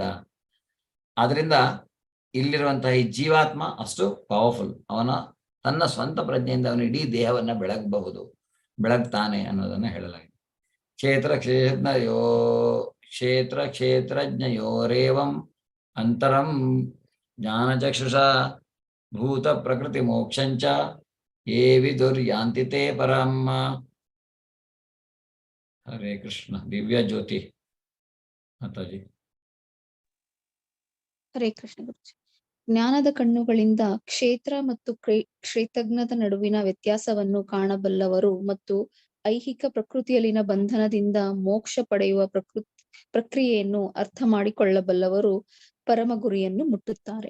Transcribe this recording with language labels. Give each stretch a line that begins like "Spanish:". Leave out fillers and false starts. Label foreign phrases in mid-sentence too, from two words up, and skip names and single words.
Kannada: ಆದ್ರಿಂದ ಇಲ್ಲಿರುವಂತಹ ಈ ಜೀವಾತ್ಮ ಅಷ್ಟು ಪವರ್ಫುಲ್. ಅವನ ತನ್ನ ಸ್ವಂತ ಪ್ರಜ್ಞೆಯಿಂದ ಅವನು ಇಡೀ ದೇಹವನ್ನ ಬೆಳಗ್ತಾನೆ ಅನ್ನೋದನ್ನ ಹೇಳಲಾಗಿದೆ.
Sanskrit: ಕ್ಷೇತ್ರ ಕ್ಷೇತ್ರಜ್ಞಯೋರೇವಂ ಅಂತರಂ ಜ್ಞಾನಚಕ್ಷುಷ ಭೂತ ಪ್ರಕೃತಿ ಮೋಕ್ಷಂಚ ಯೇ ವಿದುರ್ಯಾಂತಿ ತೇ ಪರಂ.
Kannada: ಹರೇ ಕೃಷ್ಣ. ದಿವ್ಯ ಜ್ಯೋತಿ ಮಾತಾಜಿ. ಹರೇ ಕೃಷ್ಣ ಗುರುಜಿ. ಜ್ಞಾನದ ಕಣ್ಣುಗಳಿಂದ ಕ್ಷೇತ್ರ ಮತ್ತು ಕ್ಷೇತ್ರಜ್ಞದ ನಡುವಿನ ವ್ಯತ್ಯಾಸವನ್ನು ಕಾಣಬಲ್ಲವರು ಮತ್ತು ಐಹಿಕ ಪ್ರಕೃತಿಯಲ್ಲಿನ ಬಂಧನದಿಂದ ಮೋಕ್ಷ ಪಡೆಯುವ ಪ್ರಕ್ರಿಯೆಯನ್ನು ಅರ್ಥ ಮಾಡಿಕೊಳ್ಳಬಲ್ಲವರು ಪರಮ ಗುರಿಯನ್ನು ಮುಟ್ಟುತ್ತಾರೆ.